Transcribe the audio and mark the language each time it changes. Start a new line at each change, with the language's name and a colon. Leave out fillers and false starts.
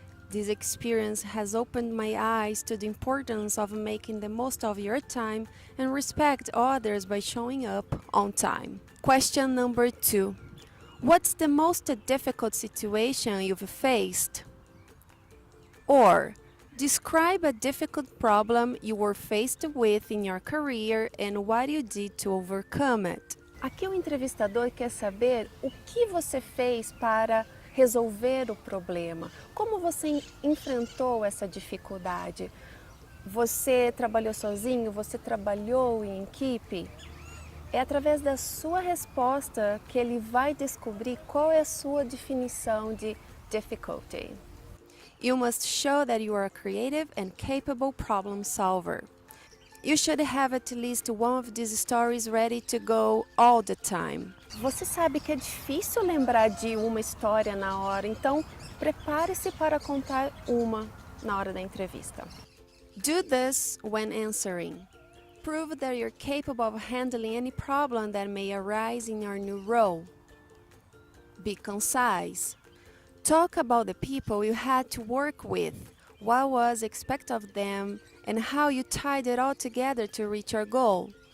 English: This experience has opened my eyes to the importance of making the most of your time and respect others by showing up on time. Question number 2. What's the most difficult situation you've faced? Or, describe a difficult problem you were faced with in your career and what you did to overcome it.
Portuguese: Aqui o entrevistador quer saber o que você fez para resolver o problema. Como você enfrentou essa dificuldade? Você trabalhou sozinho? Você trabalhou em equipe? É através da sua resposta que ele vai descobrir qual é a sua definição de difficulty.
English: You must show that you are a creative and capable problem solver. You should have at least one of these stories ready to go all the time.
Portuguese: Você sabe que é difícil lembrar de uma história na hora, então prepare-se para contar uma na hora da entrevista.
English: Do this when answering. Prove that you're capable of handling any problem that may arise in your new role. Be concise. Talk about the people you had to work with, what was expected of them, and how you tied it all together to reach your goal.